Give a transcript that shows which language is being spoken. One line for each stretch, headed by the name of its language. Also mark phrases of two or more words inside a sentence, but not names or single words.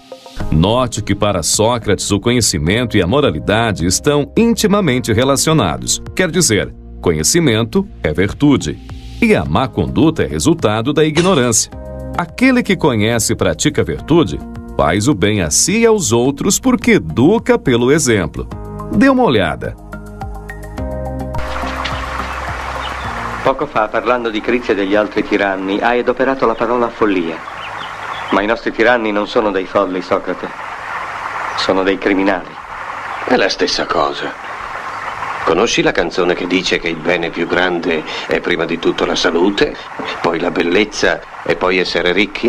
Portuguese: Note que para Sócrates o conhecimento e a moralidade estão intimamente relacionados. Quer dizer, conhecimento é virtude. E a má conduta é resultado da ignorância. Aquele que conhece e pratica a virtude, faz o bem a si e aos outros porque educa pelo exemplo. Dê uma olhada.
Italian: Poco fa, parlando di Crizia e degli altri tiranni, hai adoperato la parola follia. Ma i nostri tiranni non sono dei folli, Socrate. Sono dei criminali. È la stessa cosa. Conosci la canzone che dice che il bene più grande è prima di tutto la salute, poi la bellezza e poi essere ricchi?